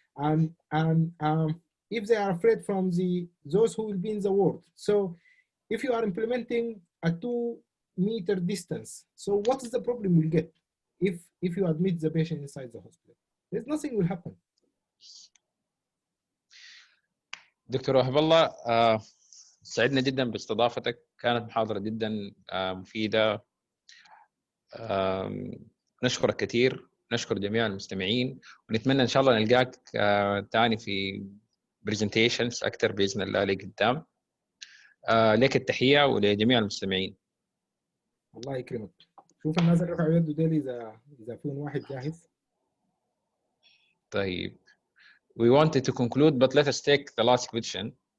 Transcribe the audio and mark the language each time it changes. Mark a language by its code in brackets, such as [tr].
[en] And if they are afraid from those who will be in the ward. So if you are implementing a 2-meter distance, so what is the problem you'll get if you admit the patient inside the hospital? There's nothing will happen. [ar] دكتور وهب الله، سعدنا جدا باستضافتك، كانت محاضرة جدا مفيدة. نشكرك كثير، نشكر جميع المستمعين، ونتمنى ان شاء الله نلقاك تاني في برزنتيشنز اكثر باذن الله لقدام. لك التحية ولجميع المستمعين. الله يكرمك. شوف الناس اللي رفعوا يده ديل اذا في واحد جاهز. طيب. [en] We wanted to conclude, but let us take the last question.